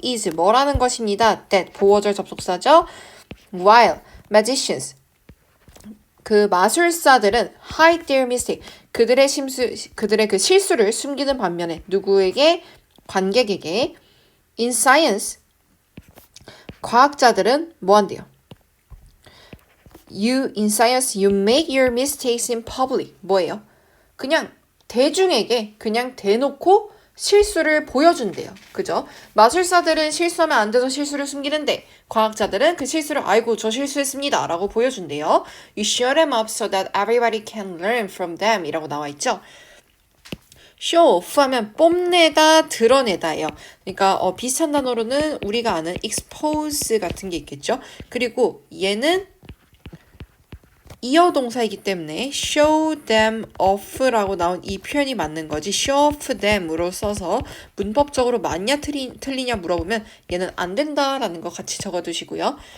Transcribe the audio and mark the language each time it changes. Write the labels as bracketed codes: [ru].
[ko] is 뭐라는 것입니다. that 보어절 접속사죠. [en] while magicians [ko] 그 마술사들은 [en] hide their mistake [ko] 그들의 그 실수를 숨기는 반면에 누구에게 관객에게 [en] in science [ko] 과학자들은 뭐 한대요? [en] in science you make your mistakes in public [ko] 뭐예요? 그냥 대중에게 그냥 대놓고 실수를 보여준대요. 그죠? 마술사들은 실수하면 안 돼서 실수를 숨기는데 과학자들은 그 실수를 아이고 저 실수했습니다 라고 보여준대요. [en] You show them up so that everybody can learn from them [ko] 이라고 나와 있죠. show off 하면 뽐내다, 드러내다예요. 그러니까 비슷한 단어로는 우리가 아는 expose 같은 게 있겠죠. 그리고 얘는 이어 동사이기 때문에 [en] show them off [ko] 라고 나온 이 표현이 맞는 거지 [en] show off them [ko] 으로 써서 문법적으로 맞냐 틀리냐 물어보면 얘는 안 된다라는 거 같이 적어두시고요.